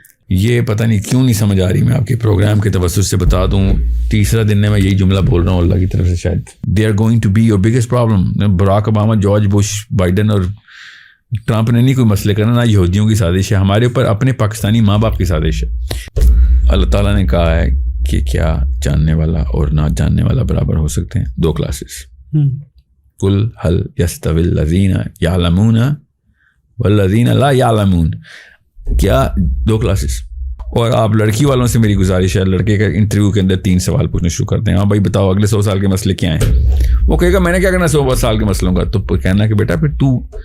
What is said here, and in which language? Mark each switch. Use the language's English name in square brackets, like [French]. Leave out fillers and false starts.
[Urdu] یہ پتہ نہیں کیوں نہیں سمجھ آ رہی. میں آپ کے پروگرام کے توسط سے بتا دوں، تیسرا دن میں یہی جملہ بول رہا ہوں اللہ کی طرف سے، شاید [English] They are going to be your biggest problem. [Urdu] Barack Obama, George Bush, Biden اور ٹرمپ نے نہیں کوئی مسئلے کرنا، نہ یہودیوں کی سازش ہے، ہمارے اوپر اپنے پاکستانی ماں باپ کی سازش ہے. اللہ تعالیٰ نے کہا ہے کہ کیا جاننے والا اور نہ جاننے والا برابر ہو سکتے ہیں؟ 2 کلاسز. [Arabic] قل هل يستوي الذين يعلمون والذين لا يعلمون. [Urdu] کیا 2 کلاسز. اور آپ لڑکی والوں سے میری گزارش ہے، لڑکے کا انٹرویو کے اندر 3 سوال پوچھنا شروع کرتے ہیں. ہاں بھائی بتاؤ اگلے 100 سال کے مسئلے کیا ہیں. وہ کہے گا میں نے کیا کرنا 100 سال کے مسئلوں کا. تو کہنا کہ بیٹا پھر تو